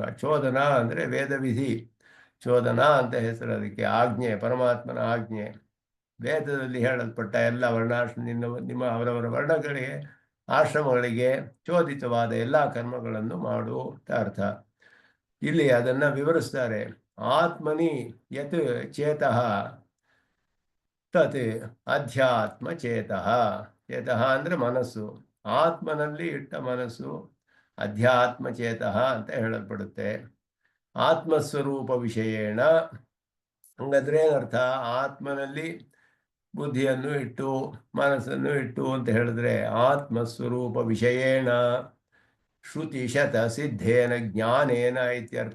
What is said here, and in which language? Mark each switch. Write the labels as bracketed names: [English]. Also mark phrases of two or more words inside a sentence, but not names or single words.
[Kannada] ಚೋದನ ಅಂದರೆ ವೇದವಿಧಿ, ಚೋದನ ಅಂತ ಹೆಸರು ಅದಕ್ಕೆ. ಆಜ್ಞೆ, ಪರಮಾತ್ಮನ ಆಜ್ಞೆ. ವೇದದಲ್ಲಿ ಹೇಳಲ್ಪಟ್ಟ ಎಲ್ಲ ವರ್ಣಾಶ್ರಮ, ನಿಮ್ಮ ಅವರವರ ವರ್ಣಗಳಿಗೆ, ಆಶ್ರಮಗಳಿಗೆ ಚೋದಿತವಾದ ಎಲ್ಲ ಕರ್ಮಗಳನ್ನು ಮಾಡು ಅಂತ ಅರ್ಥ. ಇಲ್ಲಿ ಅದನ್ನ ವಿವರಿಸ್ತಾರೆ. [Sanskrit] ಆತ್ಮನಿ ಯತ್ ಚೇತಃ ತತ್ ಅಧ್ಯಾತ್ಮ ಚೇತಃ. [Kannada] ಚೇತಃ ಅಂದರೆ ಮನಸ್ಸು, ಆತ್ಮನಲ್ಲಿ ಇಟ್ಟ ಮನಸ್ಸು [Sanskrit] ಅಧ್ಯಾತ್ಮ ಚೇತಃ [Kannada] ಅಂತ ಹೇಳಲ್ಪಡುತ್ತೆ. [Sanskrit] ಆತ್ಮಸ್ವರೂಪ ವಿಷಯೇಣ, [Kannada] ಹಂಗಂದ್ರೆ ಏನರ್ಥ? ಆತ್ಮನಲ್ಲಿ ಬುದ್ಧಿಯನ್ನು ಇಟ್ಟು ಮನಸ್ಸನ್ನು ಇಟ್ಟು ಅಂತ ಹೇಳಿದ್ರೆ [Sanskrit] ಆತ್ಮಸ್ವರೂಪ ವಿಷಯೇಣ ಶ್ರುತಿ ಶತ ಸಿದ್ಧೇನ ಜ್ಞಾನೇನ ಇತ್ಯರ್ಥ.